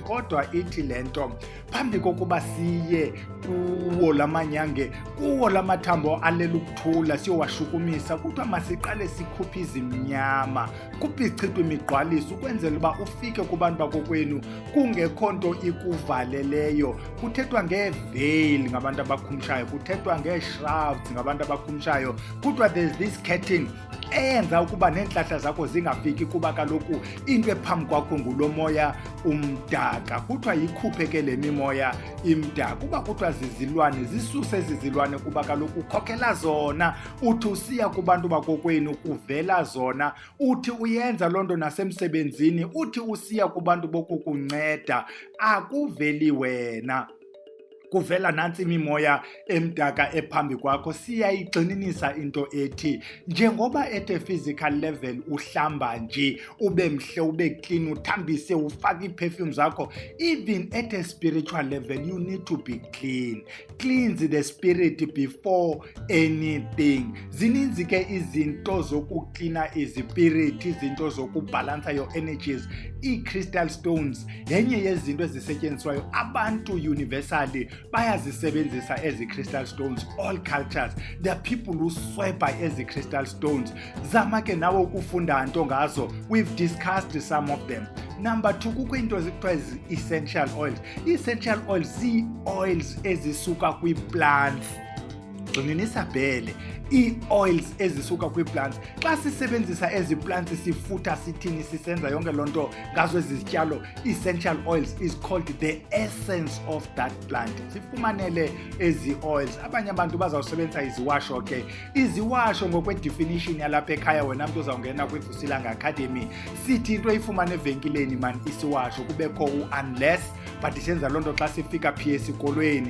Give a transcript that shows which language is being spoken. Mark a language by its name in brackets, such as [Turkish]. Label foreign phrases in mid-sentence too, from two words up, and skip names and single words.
[Xhosa] Kodwa ithi le nto phambi kokuba siye kuwo la manyange, kuwo la mathambo alela ukuthula siyowashukumisa, kuthiwa masiqale sikhuphe izimnyama, khuphe izichithwe imigqwaliso, ukwenzela uba ufike kubantu bakokwenu kungekho nto ikuvaleleyo. Kuthethwa ngeveil ngabantu abakhumshayo, kuthethwa ngee-shrouds ngabantu abakhumshayo. Kuthiwa [English] there's this curtain [Xhosa] eyenza ukuba neentlahla zakho zingafiki, kuba kaloku into ephambi kwakho ngulo moya umdaka. Kuthiwa yikhuphe ke le mimoya imdaka. Kuba kuthiwa zizilwane, zisuse ezizilwane, kuba kaloku ukhokhela zona. Uthi usiya kubantu bakokwenu kuvela zona. Uthi uyenza loo nto nasemsebenzini, uthi usiya kubantu bokukunceda akuveli wena, kuvela nantsi imimoya emdaka ephambi kwakho. Siyayigxininisa into ethi njengoba [English] at a physical level [Xhosa] uhlamba nje ube mhle ube clean uthambise ufake iperfume zakho, [English] even at a spiritual level you need to be clean. Cleanse the spirit before anything. [Xhosa] Zininzi ke izinto zokuklina izipirit, izinto zokubhalansa [English] your energies. [Xhosa] I-crystal stones yenye yezinto ezisetyenziswayo. Abantu universally bayazisebenzisa ezi [English] crystal stones. All cultures, there are people who swear by ezi crystal stones. [Xhosa] Zama ke nawe ukufunda nto ngazo. [English] We've discussed some of them. Number 2, [Xhosa] kukho into ezikuthiwa [English] essential oils. Essential oils [Xhosa] zii-oils ezisuka kwi-plants. Gxininisa bhele, ii-oils ezisuka kwi-plants. Xa sisebenzisa ezi plants sifutha sithini sisenza yonke loo nto ngazo ezi zityalo, [English] essential oils is called the essence of that plant. [Xhosa] Sifumanele ezi oils. Abanye abantu bazawusebenzisa iziwasho ke. Iziwasho ngokwe-definition yalapha ekhaya, wena mntu uzawungena kwi-Vusilanga Academy, sithi into ifumane evenkileni man isiwasho, kubekho u-unless, but senza loo nto xa sifika phi esikolweni.